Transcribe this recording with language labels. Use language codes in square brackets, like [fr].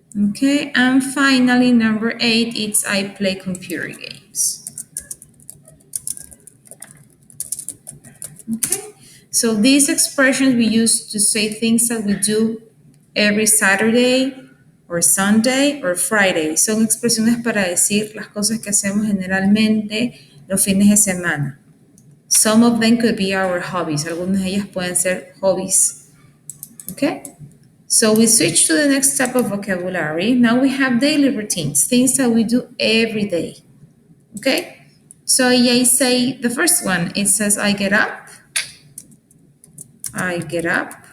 [en] Okay, and finally number eight, it's I play computer games. Okay, so these expressions we use to say things that we do every Saturday or Sunday or Friday. [es] Son expresiones para decir las cosas que hacemos generalmente los fines de semana. [en] Some of them could be our hobbies. [es] Algunas de ellas pueden ser hobbies. [en] Okay? So we switch to the next type of vocabulary. Now we have daily routines, things that we do every day. Okay? So I say the first one, it says I get up. I get up.